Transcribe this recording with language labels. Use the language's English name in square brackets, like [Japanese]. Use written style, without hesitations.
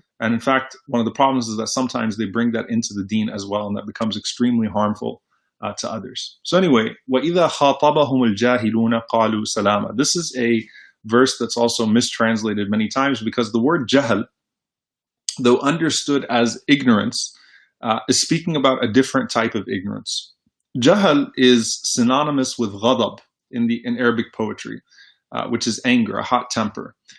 [English] And in fact, one of the problems is that sometimes they bring that into the deen as well, and that becomes extremely harmful to others. So anyway, [Arabic] وَإِذَا خَاطَبَهُمُ الْجَاهِلُونَ قَالُوا سَلَامًا. [English] This is a verse that's also mistranslated many times, because the word jahl, though understood as ignorance, is speaking about a different type of ignorance. Jahl is synonymous with ghadab in Arabic poetry, which is anger, a hot temper.